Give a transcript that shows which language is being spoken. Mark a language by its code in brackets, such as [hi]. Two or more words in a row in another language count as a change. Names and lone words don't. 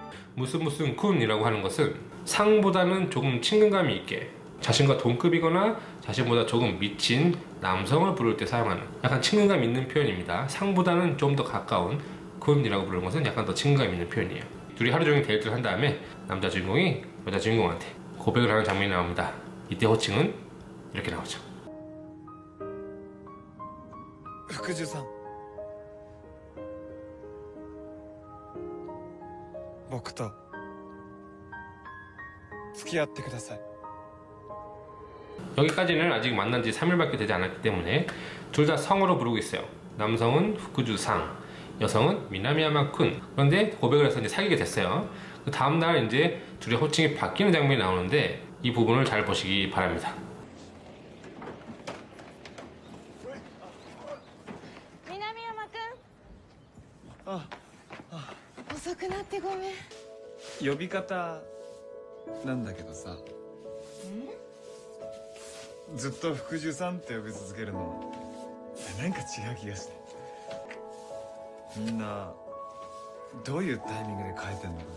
[ko] 무슨 무슨 쿤이라고 하는 것은 상보다는 조금 친근감이 있게 자신과 동급이거나 자신보다 조금 미친 남성을 부를 때 사용하는 약간 친근감 있는 표현입니다. 상보다는 좀 더 가까운 쿤이라고 부르는 것은 약간 더 친근감 있는 표현이에요. 둘이 하루 종일 데이트를 한 다음에 남자 주인공이 여자 주인공한테 고백을 하는 장면이 나옵니다. 이때 호칭은 이렇게 나오죠. [ja] 福寿さん僕と付き合ってください [ko] 여기까지는 아직 만난 지 3일밖에 되지 않았기 때문에 둘 다 성으로 부르고 있어요. 남성은 후쿠주상, 여성은 미나미야마 쿤. 그런데 고백을 해서 이제 사귀게 됐어요. 그 다음날 이제 둘의 호칭이 바뀌는 장면이 나오는데 이 부분을 잘 보시기 바랍니다. [ja] 南山くあん遅くなってごめん。呼び方なんだけどさずっと福寿さんって呼び続けるのなんか違う気がしてみんなどういうタイミングで変えてんのか